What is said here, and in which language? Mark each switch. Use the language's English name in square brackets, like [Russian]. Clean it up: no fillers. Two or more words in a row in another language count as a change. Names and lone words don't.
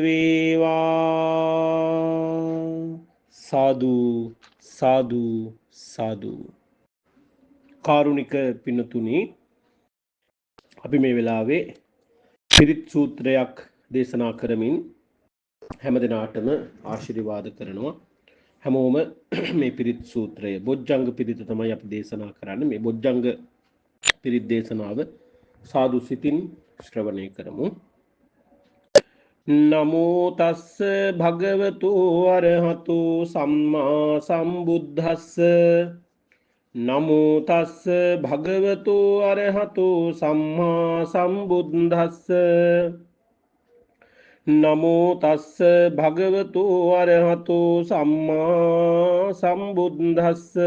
[Sinhala] වේවා සාදු සාදු සාදු කාරුණික පින්නතුනි අපි මේ වෙලාවේ පිරිත් සූත්‍රයක් දේශනා කරමින් හැම දිනාටම ආශිර්වාද කරනවා හැමෝම මේ පිරිත් සූත්‍රය බොජ්ජංග පිරිත තමයි අපි දේශනා කරන්නේ මේ බොජ්ජංග පිරිත් දේශනාව සාදු සිතින් ශ්‍රවණය කරමු [Pali] නමෝ තස්ස භගවතු අරහතු සම්මා සම්බුද්දස්ස නමෝ තස්ස භගවතු අරහතු සම්මා සම්බුද්දස්ස නමෝ තස්ස භගවතු අරහතු සම්මා සම්බුද්දස්ස